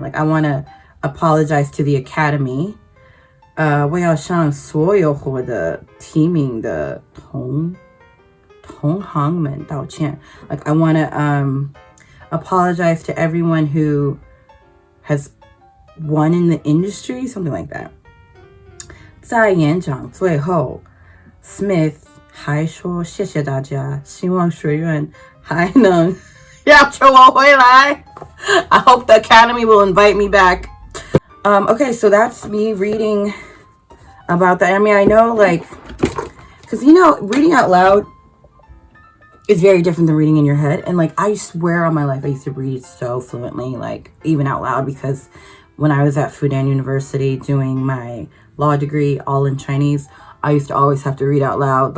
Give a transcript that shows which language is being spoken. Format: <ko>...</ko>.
<en>Like I want to apologize to the academy.</en> <zh>我要向所有获得提名的同行们道歉.</zh> <en>Like I want to apologize to everyone who has won in the industry, something like that.</en> <zh>在演讲最后 Smith 还说谢谢大家，希望学院还能要求我回来.</zh> <en>I hope the academy will invite me back. Okay, so that's me reading about that. I mean, I know, like, because, you know, reading out loud is very different than reading in your head. And, like, I swear on my life, I used to read so fluently, like, even out loud, because when I was at Fudan University doing my law degree, all in Chinese, I used to always have to read out loud.</en>